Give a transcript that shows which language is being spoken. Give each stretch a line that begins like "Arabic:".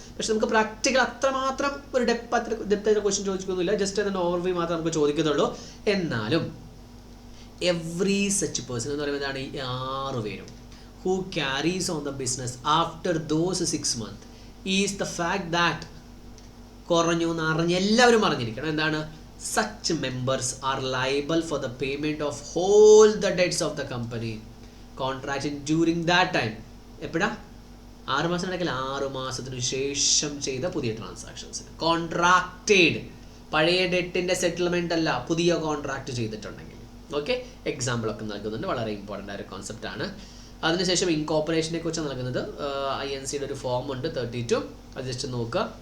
Malayalam: പക്ഷെ നമുക്ക് പ്രാക്ടിക്കൽ അത്രമാത്രം ഒരു ഡെപ്ത് ക്വസ്റ്റ്യൻ ചോദിക്കുന്നില്ല, ജസ്റ്റ് അതിൻ്റെ ഓവർവ്യൂ മാത്രമേ നമുക്ക് ചോദിക്കുന്നുള്ളൂ. എന്നാലും എവ്രി സച്ച് പേഴ്സൺ എന്ന് പറയുന്നതാണ് ഈ 6 പേരും
English: who carries on the business after those 6 months is the fact that
Malayalam: കുറഞ്ഞു എന്ന് അറിഞ്ഞ് എല്ലാവരും അറിഞ്ഞിരിക്കണം. എന്താണ്?
English: such members are liable for the payment of all the debts of the company contracted during that time.
Malayalam: എപ്പോഴാ? 6 മാസം നടക്കില്ല, 6 മാസത്തിന് ശേഷം ചെയ്ത പുതിയ ട്രാൻസാക്ഷൻസിന്. കോൺട്രാക്റ്റഡ്, പഴയ ഡെറ്റിൻ്റെ സെറ്റിൽമെൻ്റ് അല്ല, പുതിയ കോൺട്രാക്ട് ചെയ്തിട്ടുണ്ടെങ്കിൽ. ഓക്കെ, എക്സാമ്പിളൊക്കെ നൽകുന്നുണ്ട്, വളരെ ഇമ്പോർട്ടൻ്റ് ആയ ഒരു കോൺസെപ്റ്റാണ്. അതിനുശേഷം ഇൻകോപ്പറേഷനെ കുറിച്ച് നൽകുന്നത് INCയുടെ ഒരു ഫോം ഉണ്ട് 32, അത് ജസ്റ്റ് നോക്കുക.